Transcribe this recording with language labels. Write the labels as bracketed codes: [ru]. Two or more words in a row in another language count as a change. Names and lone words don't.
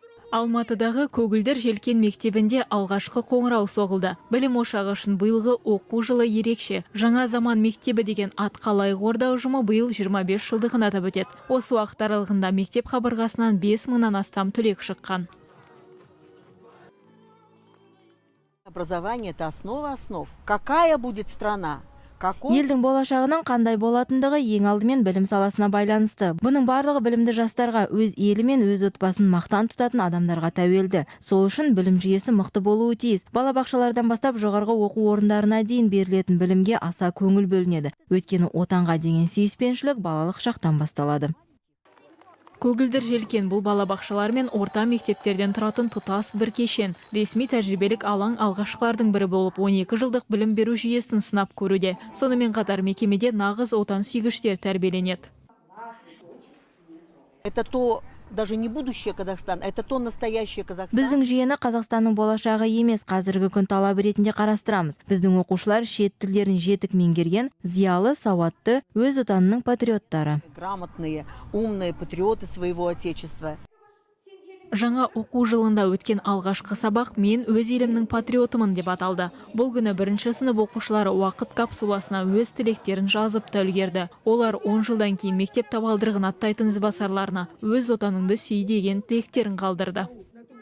[kk] Алматыдағы Көгілдір Желкен мектебінде алғашқы қоңырау соғылды. Білім ошағы үшін биылғы оқу жылы ерекше. Жаңа заман мектебі деген атқа лайық орда ұжымы биыл 25 жылдығын атап өтеді. Осы уақыт аралығында мектеп қабырғасынан 5000-нан астам түлек шыққан. [ru] Образование – это основа основ. Какая будет страна? [kk] Елдің болашағының қандай болатындығы ең алдымен білім саласына байланысты. Бұның барлығы білімді жастарға, өз елі мен өз отбасын мақтан тұтатын адамдарға тәуелді. Сол үшін білім жүйесі мықты болуы тиіс. Балабақшалардан бастап жоғарғы оқу орындарына дейін берілетін білімге аса көңіл бөлінеді. Өйткені отанға деген сүйіспеншілік балалық шақтан басталады. Көгілдір Желкен бұл балабақшалар мен орта мектептерден тұратын тұтас бір кешен. Ресми тәжірибелік алаң алғашқылардың бірі болып 12 жылдық білім беру жүйесін сынап көруде. Сонымен қатар мекемеде нағыз отан сүйгіштер тәрбиеленеді. [ru] Это то даже не будущее Казахстан, это то настоящее Казахстан. [kk] Біздің жүйені Қазақстанның болашағы емес, қазіргі күн талабы ретінде қарастырамыз. Біздің оқушылар шет тілдерін жетік меңгерген, зиялы, сауатты, өз отанының патриоттары. [ru] Грамотные, умные патриоты своего отечества. [kk] Жаңа оқу жылында өткен алғашқы сабақ «Мен өз елімнің патриотымын» деп аталды. Бұл күні бірінші сынып оқушылары уақыт капсуласына өз тілектерін жазып та үлгерді. Олар 10 жылдан кейін мектеп табалдырығын аттайтын ізбасарларына өз отаныңды сүй деген тілектерін қалдырды.